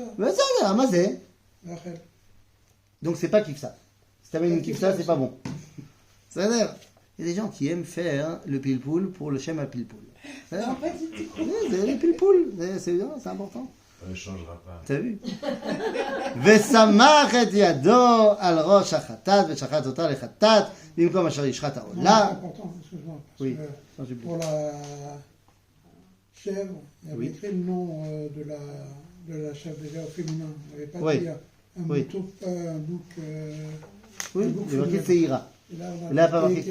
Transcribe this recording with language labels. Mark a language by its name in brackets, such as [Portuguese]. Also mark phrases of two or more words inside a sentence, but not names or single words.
[French] Mais ça, c'est Amazé. Rachel. Donc c'est pas Kivsa. Si t'amènes une Kivsa, c'est pas bon. C'est-à-dire, il y a des gens qui aiment faire le pilpoul pour le Shem à pilpoul. Non, pas du tout. Oui, c'est le pilpoul. C'est bien, c'est important. Ça ne changera pas. T'as vu? [Hebrew] ושמח את ידו על ראש החטאת ושחט אותה לחטאת במקום אשר ישחט [French] Non, c'est [Hebrew] העולה. [French] important, excuse-moi. Parce Oui. que Non, j'ai plus. pour la chèvre, il y avait Oui. écrit le nom de la chèvre déjà au féminin. Il n'y avait pas Oui. dit un Oui. mouton, un bouc. Oui, il est marqué Seira. Et là, on a Là, pas marqué